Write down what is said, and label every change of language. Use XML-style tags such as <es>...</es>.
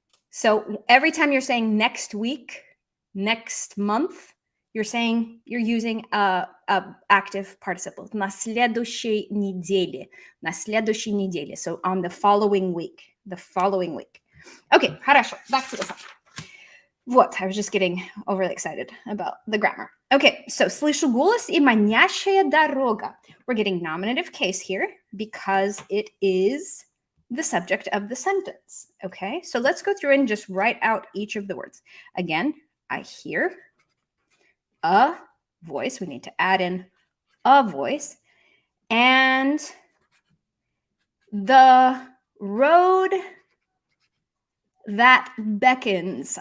<en>So every time you're saying next week, next month, you're using a active participle.</en> <ru>На следующей неделе. На следующей неделе.</ru> <en>So on the following week. The following week. Okay, хорошо. Back to the song. Вот, I was just getting overly excited about the grammar.</en> <ru>Okay, so слышу голос и манящая дорога.</ru> <en>We're getting nominative case here because it is the subject of the sentence. Okay, so let's go through and just write out each of the words. Again, I hear a voice. We need to add in a voice. And the road that beckons.</en>